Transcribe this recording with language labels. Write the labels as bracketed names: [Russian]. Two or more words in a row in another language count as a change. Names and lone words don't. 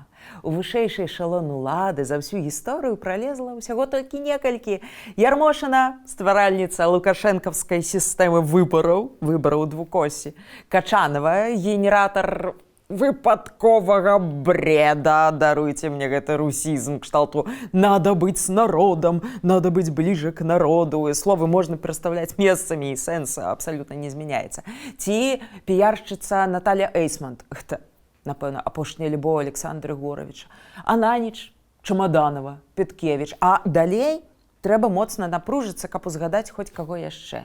[Belarusian] У вышэйшы эшалон улады за всю гісторыю пролезла ўсяго толькі некалькі. Ярмошына, стваральніца лукашэнкаўскай сістэмы выбараў двукосі. Качанова, генератар выпадковага бреда, даруйте мне гэты русізм кшталту [Russian] «надо быть с народом», «надо быть ближе к народу». [Belarusian] Словы можно пераставляць месцамі, і сэнс абсалютна не змяняецца. Ці піяршчыца Наталья Эйсмонт, гэта, напэўна, апошняя любоў Александра Егоровича, Ананіч, Чамаданова, Петкевич. А далей трэба моцна напружыцца, каб узгадаць хоць каго яшчэ.